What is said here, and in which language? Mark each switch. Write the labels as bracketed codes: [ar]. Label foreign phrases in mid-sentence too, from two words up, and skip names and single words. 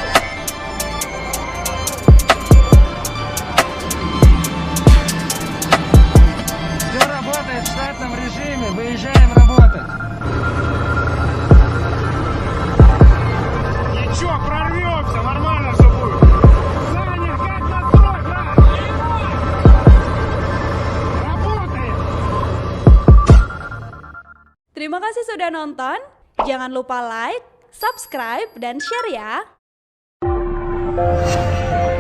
[ru] Все работает в штатном режиме, выезжаем работать. Прорвемся, нормально все будет. Саня, как настрой, брат? Работает. [id] Terima kasih sudah nonton. Jangan lupa [en] like, subscribe, [id] dan share ya.